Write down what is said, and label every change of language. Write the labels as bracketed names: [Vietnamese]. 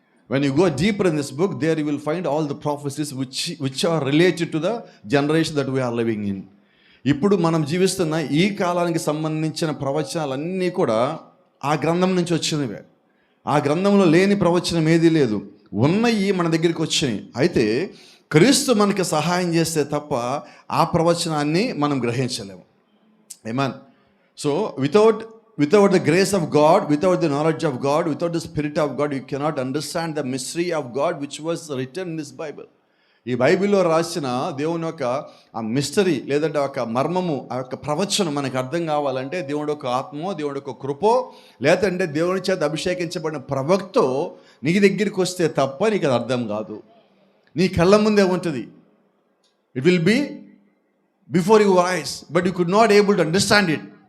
[English] When you go deeper in this book, there you will find all the prophecies which are related to the generation that we are living in. [Telugu] ఇప్పుడు మనం జీవిస్తున్న ఈ కాలానికి సంబంధించిన ప్రవచనాలన్నీ కూడా ఆ గ్రంథం నుంచి వచ్చినవే. ఆ గ్రంథంలో లేని ప్రవచనం ఏదీ లేదు. ఉన్నవి మన దగ్గరికి వచ్చినాయి. అయితే క్రీస్తు మనకి సహాయం చేస్తే తప్ప ఆ ప్రవచనాన్ని మనం గ్రహించలేము. ఆమేన్. [English] So without the grace of God, without the knowledge of God, without the Spirit of God, you cannot understand the mystery of God which was written in this Bible. [Telugu] ఈ బైబిల్లో రాసిన దేవుని యొక్క ఆ మిస్టరీ, లేదంటే ఒక మర్మము, ఆ యొక్క ప్రవచనం మనకు అర్థం కావాలంటే దేవుడు ఒక ఆత్మో, దేవుడు ఒక కృపో, లేదంటే దేవుని చేత అభిషేకించబడిన ప్రవక్తో నీ దగ్గరికి వస్తే తప్ప నీకు అది అర్థం కాదు. నీ కళ్ళ ముందే ఉంటుంది. [English] It will be before your eyes, but you could not able to understand it.